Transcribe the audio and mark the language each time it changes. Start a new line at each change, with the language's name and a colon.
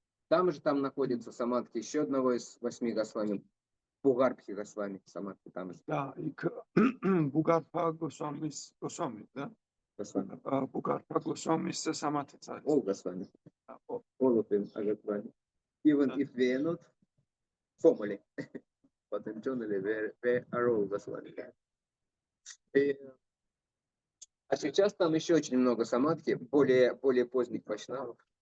Russian: Там же там находится самадхи еще одного из 8 Госвами. Бугарбхи Госвами, самадхи там же.
Georgian: და იქ ბუგარფა გოსვამი და
Russian: Госвами.
Georgian: ბუგარფა გოსვამის სამათიც არის.
English: All Goswami. All of them are Goswami. Even if we are not formally, but internally we are all Goswami.
Russian: А сейчас там еще очень много самадхи, более поздних вайшнавов.